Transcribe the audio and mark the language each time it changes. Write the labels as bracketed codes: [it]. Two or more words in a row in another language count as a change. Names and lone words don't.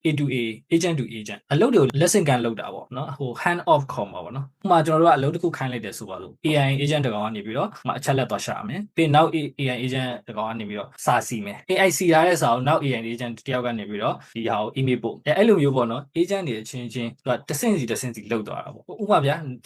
[en] A to A agent to agent [my] အလုပ်တွေကို lesson ကန်လုပ်တာပေါ့နော်ဟို [en] hand off [my] ခေါ်မှာပေါ့နော်ဥပမာကျွန်တော်တို့ကအလုပ်တစ်ခုခိုင်းလိုက်တယ်ဆိုပါလို့ [en] AI agent [my] တကောင်ကနေပြီးတော့အချက်လက်သွားရှာမယ်ပြီးနောက် [en] AI agent [my] တကောင်ကနေပြီးတော့စာစီမယ် AI စီထားတဲ့စာကိုနောက် [en] AI agent [my] တယောက်ကနေပြီးတော့ဒီဟာကို email ပို့အဲ့လိုမျိုးပေါ့နော် agent တွေအချင်းချင်းသူကတဆင့်စီလုပ်သွားတာပေါ့ဥပမာဗျာကျွန်